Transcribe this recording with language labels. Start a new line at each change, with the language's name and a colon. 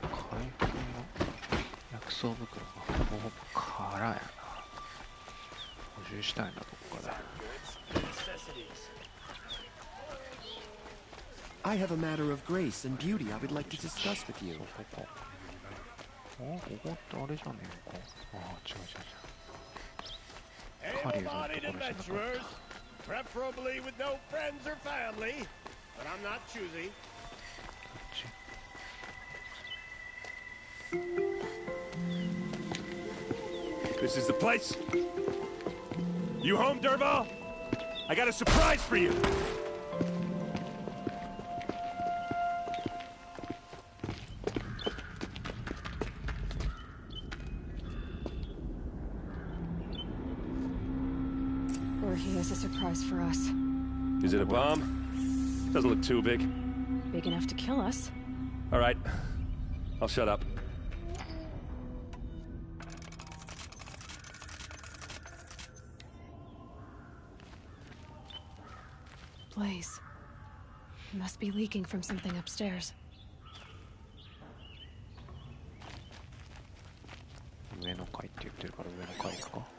Japanese: 回復の薬草袋がほぼ空やな。補充したいな、どっかで。
English: I have a matter of grace and beauty I would like to discuss with you.
Japanese: そこか。あ、ここってあれじゃねえか。ああ、違う違う違う。狩人のところじゃなかった。
English: Preferably with no friends or family, but I'm not choosy. This is the place. You home, Derval? I got a surprise for you. Or he has a surprise for us. Is it a bomb? Doesn't look too big. Big enough to kill us. All right. I'll shut up. Blaze. It must be leaking from something upstairs.
Japanese: 上の階って言ってるから上の階か。